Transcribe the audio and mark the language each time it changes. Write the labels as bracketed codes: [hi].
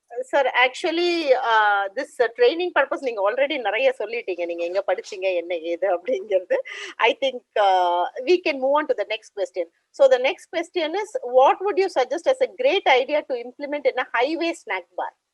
[en] Sir, actually this training purpose [ta] நீங்க already நிறைய சொல்லிட்டீங்க. நீங்க எங்க படிச்சீங்க என்ன ஏது அப்படிங்கிறது. [en] I think we can move on to the next question. So the next question is, what would you suggest as a great idea to implement in a highway snack bar?